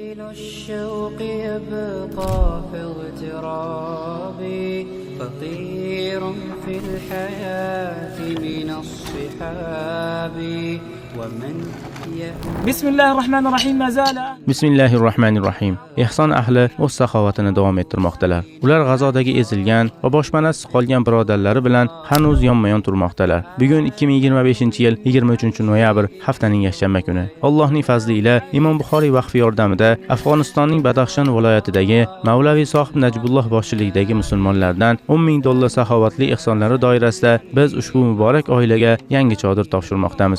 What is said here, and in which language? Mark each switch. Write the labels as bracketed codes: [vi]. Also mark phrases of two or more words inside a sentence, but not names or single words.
[ar] الشوق يبقى في اغترابي فقير في الحياة من الصحاب ومن بسم الله الرحمن الرحيم. بسم الله الرحمن الرحيم. [uz] Ehson ahli o'z saxovatini davom ettirmoqdalar. Ular G'azodagi ezilgan va boshpanasiz qolgan birodarlari bilan hanuz yonma-yon turmoqdalar. Bugun 2025-yil 23-noyabr haftaning yakshanba kuni. Allohning fazli ila Imom Buxoriy vaqfi yordamida Afg'onistonning Badaxshon viloyatidagi Mavlaviy Sohib Najbulloh boshchiligidagi musulmonlardan $10,000 saxovatli ehsonlari doirasida biz ushbu muborak oilaga yangi chodir topshirmoqdamiz.